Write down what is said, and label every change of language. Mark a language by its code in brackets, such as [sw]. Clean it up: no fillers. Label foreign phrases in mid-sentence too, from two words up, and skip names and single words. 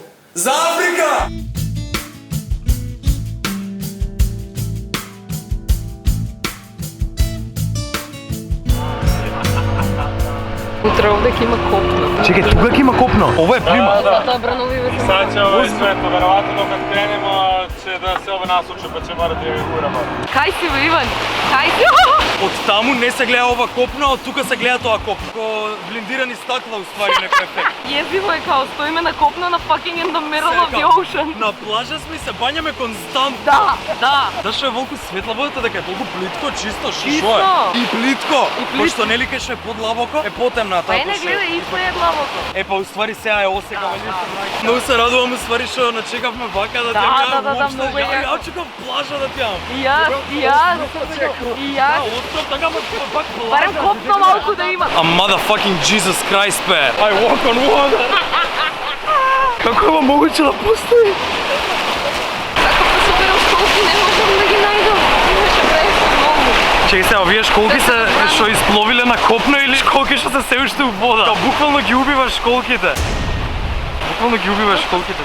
[mk] За Африка! Утре овде ќе има копно. Чекай, тука ќе има копно. Ова е прима. Да, брановиве се. [sr] Sad će ovaj svet, verovatno kad krenemo će da se ove nasuče pa će morati da ih uramo. [mk] Кај си бе, Иван? Кај си? Од таму не се гледа ова копно, од тука се гледа тоа копно. Ко блиндирани стакла уствари некој ефект. Језиво е као стоиме на копно на [en] fucking in the middle of the ocean. [mk] На плажа сме и се бањаме константно. Да, да. Зашто е волку светла водата дека е толку плитко, чисто, што Чисто. е? И плитко. Пошто нели кај што е подлабоко, е потемна Па не гледа, исто е длабоко. Е па уствари сега е осека валјда. Многу се радувам уствари што начекавме вака да ти ја да, многу е јако. Ја чекам плажа да ти јам. И јас. Да, остров така пак плажа. Барем копно малку да има. [en] A motherfucking Jesus Christ, man. I walk on water. [mk] Како е могуće да постои? Како да соберам колку не можам да ги најдам. Иначе пресно Чекай сега, овие школки се што испловиле на копно или школки што се се уште у вода? Као буквално ги убиваш школките. Буквално ги убиваш школките.